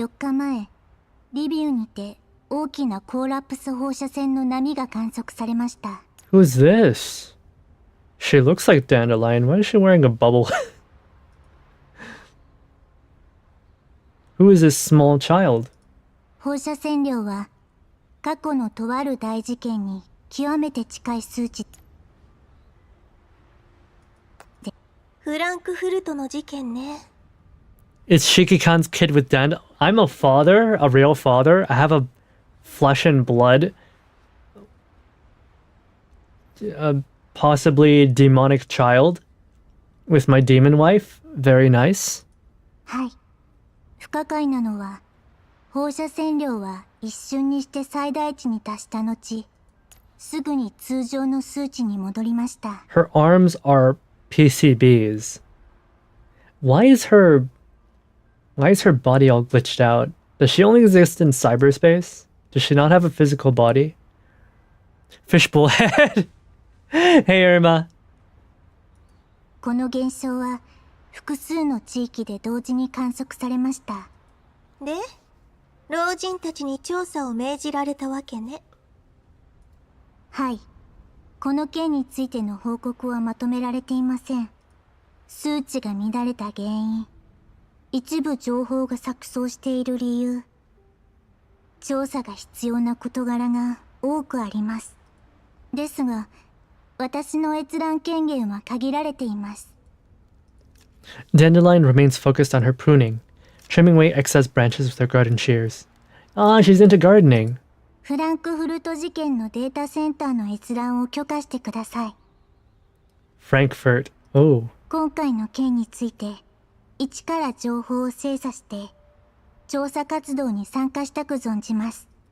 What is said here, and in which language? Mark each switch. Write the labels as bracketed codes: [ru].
[ja] 4日前、リビウにて大きなコーラプス放射線の波が観測されました。 [en] Who's this? She looks like Dandelion. Why is she wearing a bubble? Who is this small child? [ja] 放射線量は過去のとある大事件に極めて近い数値。フランクフルトの事件ね。 [en] It's Shiki-Kan's kid with Dandelion. I'm a father, a real father. I have a flesh and blood, possibly demonic child with my demon wife. Very nice. [ja] はい。不可解なのは、放射線量は一瞬にして最大値に達した後、すぐに通常の数値に戻りました。 [en] Her arms are PCBs. Why is her body all glitched out? Does she only exist in cyberspace? Does she not have a physical body? Fishbowl head. Hey, Irma. [ja] この現象は複数の地域で同時に観測されました。で、老人たちに調査を命じられたわけね。はい。この件についての報告はまとめられていません。数値が乱れた原因、一部情報が錯綜している理由、調査が必要な事柄が多くあります。ですが、私の閲覧権限は限られています。 [en] Dandelion remains focused on her pruning, trimming away excess branches with her garden shears. Ah, she's into gardening. [ja] フランクフルト事件のデータセンターの閲覧を許可してください。 [en] Frankfurt. Oh. [ja] 今回の件について、一から情報を精査して、調査活動に参加したく存じます。